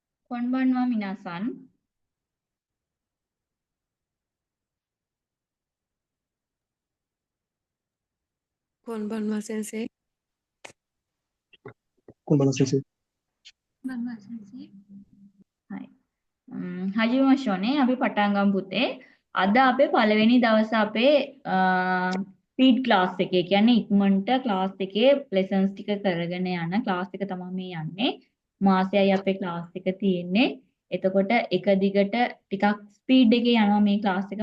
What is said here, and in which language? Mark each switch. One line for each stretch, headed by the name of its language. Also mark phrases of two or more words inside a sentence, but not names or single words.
Japanese: こんばんは、皆さん。こんばんは、先生。こんばんは先生。はい.
Sinhala: හජිමශෝනේ අපි පටන් ගමු පුතේ. අද අපේ පළවෙනි දවසේ අපේ
English: speed class
Sinhala: එකේ කියන්නේ ඉක්මනට ක්ලාස් එකේ ලෙසන්ස් ටික කරගෙන යන ක්ලාස් එක තමයි මේ යන්නේ. මාසෙයි අපේ ක්ලාස් එක තියෙන්නේ. එතකොට එක දිගට ටිකක් ස්පීඩ් එකේ යනවා මේ ක්ලාස් එක.